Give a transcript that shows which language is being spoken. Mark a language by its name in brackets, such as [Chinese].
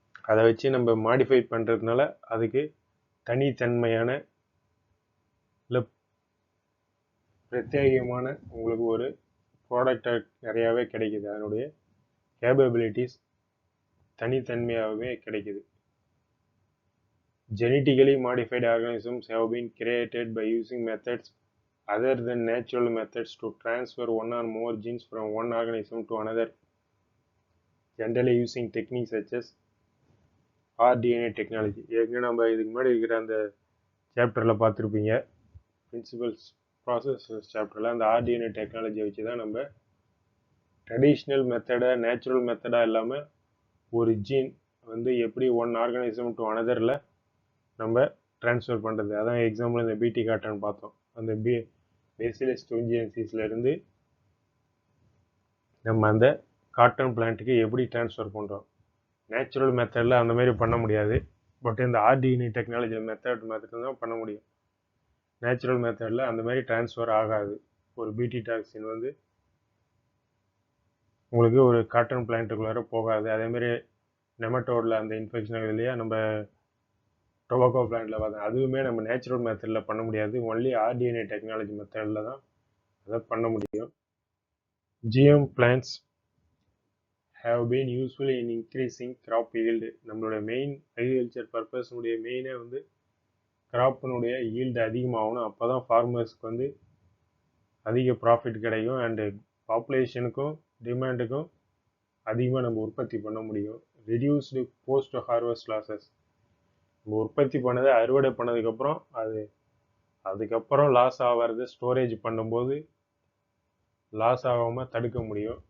[Tamil] அதை வச்சு நம்ம மாடிஃபை பண்ணுறதுனால அதுக்கு தனித்தன்மையான இல்லை பிரத்யேகமான உங்களுக்கு ஒரு ப்ராடக்டாக நிறையாவே கிடைக்குது. அதனுடைய கேப்பபிலிட்டிஸ் தனித்தன்மையாகவே கிடைக்குது. [English] Genetically modified organisms have been created by using methods other than natural methods to transfer one or more genes from one organism to another, generally using techniques such as rDNA technology. [Tamil] ஏற்கனவே நம்ம இதுக்கு முன்னாடி இருக்கிற அந்த சாப்டரில் பார்த்துருப்பீங்க, principles processes சாப்டரில். அந்த rDNA டெக்னாலஜியை வச்சு தான் நம்ம ட்ரெடிஷ்னல் மெத்தடை நேச்சுரல் மெத்தடாக இல்லாமல் ஒரு ஜீன் வந்து எப்படி ஒன் ஆர்கானிசம் டு அனதரில் நம்ம ட்ரான்ஸ்ஃபர் பண்ணுறது. அதான் எக்ஸாம்பிள் இந்த பிடி காட்டன் பார்த்தோம். அந்த பேசிலஸ் துஞ்சியன்சிஸ்லேருந்து நம்ம அந்த காட்டன் பிளான்ட்டுக்கு எப்படி ட்ரான்ஸ்ஃபர் பண்ணுறோம். நேச்சுரல் மெத்தடில் அந்த மாதிரி பண்ண முடியாது. பட் இந்த ஆர்டிஎன்ஏ டெக்னாலஜி மெத்தட் தான் பண்ண முடியும். நேச்சுரல் மெத்தடில் அந்த மாதிரி ட்ரான்ஸ்ஃபர் ஆகாது. ஒரு பிடி டாக்ஸின் வந்து உங்களுக்கு ஒரு காட்டன் பிளான்ட்டுக்குள்ளார போகாது. அதேமாதிரி நெமட்டோடில் அந்த இன்ஃபெக்ஷன் ஆகுது இல்லையா, நம்ம டொபாக்கோ பிளான்ட்டில் பார்த்தோம், அதுவுமே நம்ம நேச்சுரல் மெத்தடில் பண்ண முடியாது. ஒன்லி ஆர்டிஎன்ஏ டெக்னாலஜி மெத்தடில் தான் அதை பண்ண முடியும். [English] GM plants have been useful in increasing crop yield. [Tamil] நம்மளோட மெயின் அக்ரிகல்ச்சர் பர்பஸ்னுடைய மெயினே வந்து கிராப்பினுடைய ஈல்டு அதிகமாகணும். அப்போ தான் ஃபார்மர்ஸ்க்கு வந்து அதிக ப்ராஃபிட் கிடைக்கும். அண்டு பாப்புலேஷனுக்கும் டிமாண்டுக்கும் அதிகமாக நம்ம உற்பத்தி பண்ண முடியும். [English] Reduced post harvest losses. [Tamil] நம்ம உற்பத்தி பண்ணதை அறுவடை பண்ணதுக்கப்புறம் அதுக்கப்புறம் லாஸ் ஆகிறது ஸ்டோரேஜ் பண்ணும்போது லாஸ் ஆகாமல் தடுக்க முடியும்.